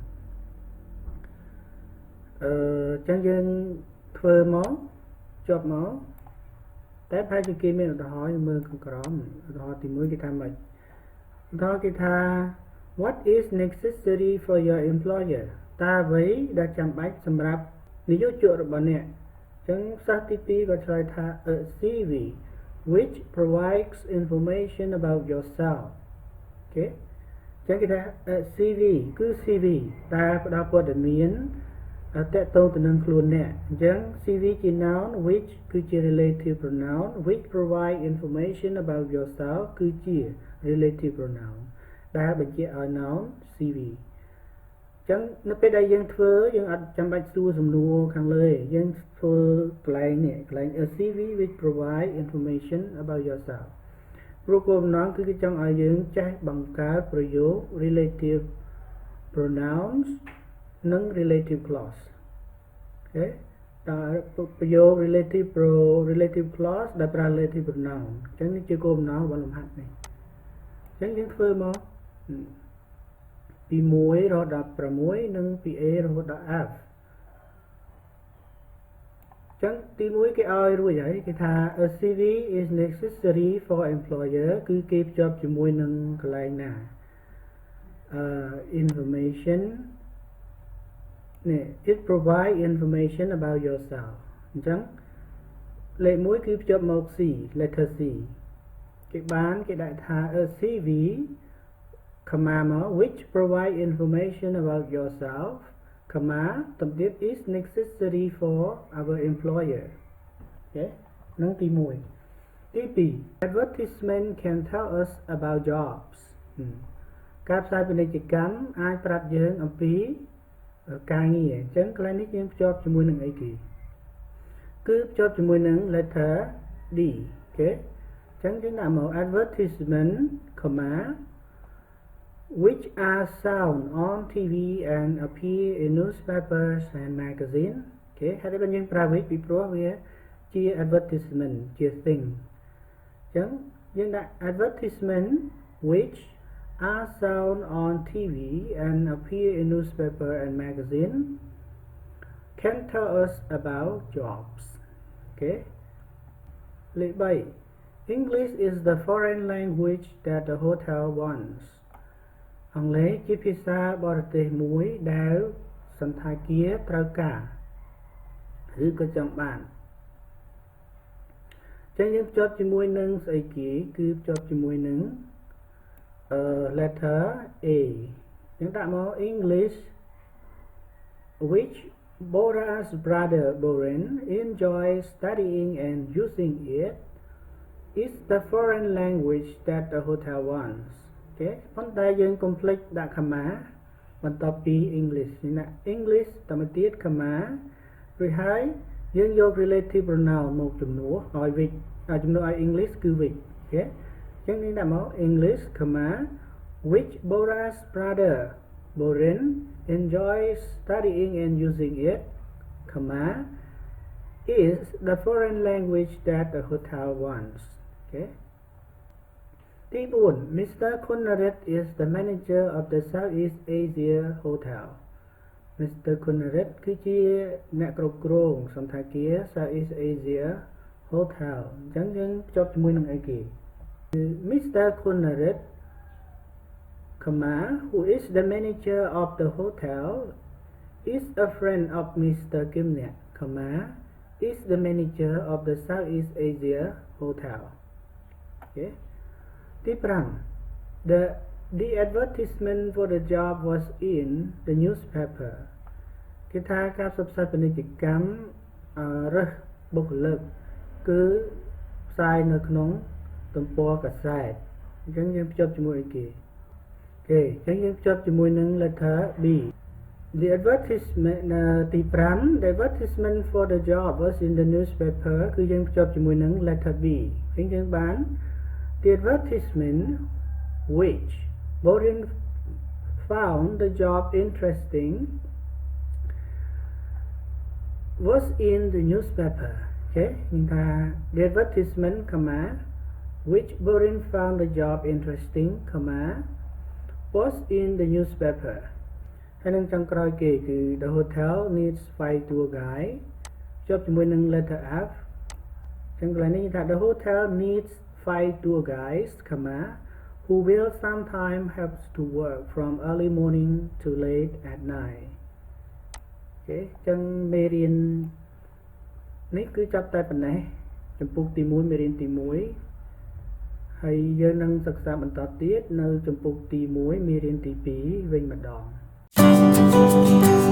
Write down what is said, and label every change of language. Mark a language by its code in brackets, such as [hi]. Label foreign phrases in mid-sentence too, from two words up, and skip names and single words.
[km] ចឹងយើងធ្វើមកជាប់មកតែប្រហែលជាគេមានឧទាហរណ៍មើលខាងក្រោមឧទាហរណ៍ទី1គេថាម៉េចឧទាហរណ៍គេថា [en] what is necessary for your employer [km] តើអ្វីដែលចាំបាច់សម្រាប់និយោជករបស់អ្នកអញ្ចឹង សិស្សទី2ក៏ឆ្លើយថា [en] a CV which provides information about yourself [km] អូខេអញ្ចឹងគេថា [en] a CV [km] គឺ CV ដែលផ្ដល់ព័ត៌មានតកតងទៅនឹងខ្លួនអ្នកអញ្ចឹង CV ជា [en] noun which [km] គឺជា [en] relative pronoun which provide information about yourself [km] គឺជា [en] relative pronoun [km] ដែលបញ្ជាក់ឲ្យ [en] noun CV [km] ចឹងនៅពេលដែលយើង ធ្វើយើងអត់ចាំបាច់សួរសំណួរខាងលើទេយើងធ្វើកន្លែងនេះកន្លែង [en] a CV which provide information about yourself [km] ព្រោះគោលបំណងគឺគេចង់ឲ្យយើងចេះបង្កើតប្រយោគ [en] relative pronouns [km] និង [en] relative clause [km] អូខេតើប្រយោគ [en] relative clause [km] ដែលប្រើ [en] relative pronoun [km] អញ្ចឹងនេះជាគោលបំណងរបស់លំហាត់នេះអញ្ចឹងយើងធ្វើមកពី1រហូតដល់6និងពី A រហូតដល់ F ចឹងទី1គេឲ្យរួចហើយគេថា [en] a CV is necessary for employer [km] គឺគេភ្ជាប់ជាមួយនឹងកន្លែងណា information នេះ [en] it provide information about yourself [km] អញ្ចឹងលេខ1គឺភ្ជាប់មក [en] C letter C [km] គេដាក់ថា [en] a CV which provide information about yourself, [km] ទំទៀត [en] is necessary for our employer [km] អូខេនឹងទី1ទី2 [en] advertisement can tell us about jobs [km] ការផ្សាយពាណិជ្ជកម្មអាចប្រាប់យើងអំពីការងារអញ្ចឹងកន្លែងនេះយើងភ្ជាប់ជាមួយនឹងអីគេគឺភ្ជាប់ជាមួយនឹង [en] letter D [km] អូខេអញ្ចឹងយើងដាក់មក advertisement, [en] which are shown on TV and appear in newspapers and magazines អូខេហើយបើយើងប្រើ which ពីព្រោះ [km] វាជា advertisement ជា thing អញ្ចឹងយើងដាក់ [en] advertisement which are shown on TV and appear in newspaper and magazine can tell us about jobs អូខេលេខ3 English is the foreign language that the hotel wants [km] អង់គ្លេសជាភាសាបរទេសមួយដែលសន្តាគារត្រូវការឬក៏ចង់បាន ចឹងយើងភ្ជាប់ជាមួយនឹងស្អីគេគឺភ្ជាប់ជាមួយនឹង [en] letter A [km] យើងដាក់មក [en] English which Bora's brother Boren enjoys studying and using it is the foreign language that the hotel wants [km] អូខេប៉ុន្តែយើងកុំភ្លេចដាក់ comma បន្ទាប់ពី [en] English ណា English តទៅទៀត Khmer [km] រួចហើយយើងយក [en] relative pronoun [km] មកជំនួសឲ្យ which ជំនួសឲ្យ [en] English គឺ which [km] អូខេអញ្ចឹងយើងដាក់មក [en] English Khmer which Bora's brother Boren enjoys studying and using it Khmer is the foreign language that the hotel wants okay ទី 4 Mr. Kunnaret is the manager of the Southeast Asia Hotel Mr. [km] Kunnaret គឺជាអ្នកគ្រប់គ្រងសន្តាគារ Southeast Asia Hotel អញ្ចឹងយើងភ្ជាប់ជាមួយនឹងអីគេ Mr. [en] Kunnaret Khmer who is the manager of the hotel is a friend of Mr. Kimnet Khmer is the manager of the Southeast Asia Hotel okay ទី 5 The advertisement for the job was in the newspaper [km] គេថាការផ្សព្វផ្សាយពាណិជ្ជកម្មរើសបុគ្គលិកគឺផ្សាយនៅក្នុងទំព័ រកាសែតអញ្ចឹងយើងភ្ជាប់ជាមួយអីគេអូខេអញ្ចឹងយើងភ្ជាប់ជាមួយនឹង [en] letter B The advertisement [km] ទី 5 [en] The advertisement for the job was in the newspaper [km] គឺយើងភ្ជាប់ជាមួយនឹង [en] letter B [km] អញ្ចឹងយើងបាន [en] The advertisement which Borin found the job interesting was in the newspaper okay យើងថា The advertisement Khmer which Borin found the job interesting Khmer was in the newspaper ហើយ [km] នឹងចុងក្រោយគេគឺ [en] The hotel needs 5 tour guide [km] ជាប់ជាមួយនឹង [en] letter F [km] ចឹង កន្លែងនេះថា [en] The hotel needs 5 tour guides Khmer who will sometimes have to work from early morning to late at night [km] អូខេចឹងមេរៀននេះគឺចាប់តែប៉ុណ្ណេះចំពុកទី 1 មេរៀនទី 1 ហើយយើងនឹងសិក្សាបន្តទៀតនៅចំពុកទី 1 មេរៀនទី 2 វិញម្ដង